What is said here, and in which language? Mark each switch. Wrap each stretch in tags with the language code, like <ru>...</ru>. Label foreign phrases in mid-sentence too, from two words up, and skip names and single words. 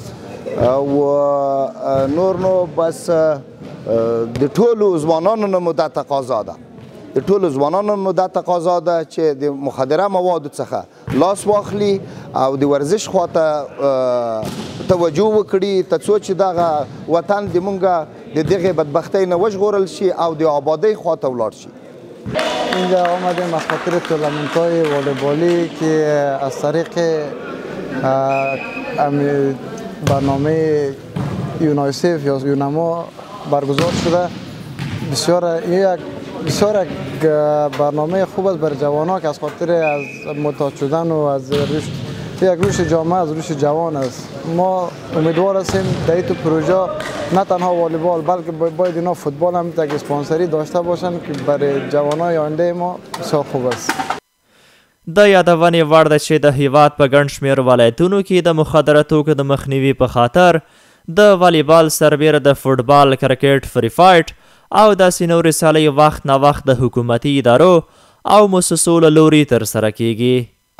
<ps>او نور نو بس د ټولو ځوانانو نه مو دا تقاضا ده، د ټولو ځوانانو مو دا تقاضا ده چې د مخدره موادو څخه لاس واخلي او د ورزش خواته توجه وکړي تر څو چې دغه وطن د مونږ د دغه بدبختۍ نه وژغورل شي او د آبادۍ خواته ولاړ شي.</ps> <fa>اینجا آمدیم از خاطر تورنمنت‌های والیبالی که از طریق برنامه یونایسف یا یونما برگزار شده. بسیار یک برنامه خوب است برای جوانان که از خاطر از محتاج شدن و از یک رشد جامعه از رشد جوان است. ما امیدوار هستیم در این پروژه نه تنها والیبال بلکه باید اینا فوتبال هم یک اسپانسری داشته باشند که برای جوانای آینده ما بسیار خوب است.</fa> <ps>د یادونې وړ ده چې د هیواد په ګڼ شمېر ولایتونو کې د مخدره توکو د مخنیوي په خاطر د والیبال سربیره د فوټبال، کرکټ، فری فایټ او داسې نورې سیالۍ وخت نه وخت د حکومتي ادارو او مؤسسو له لوري ترسره کیږي.</ps>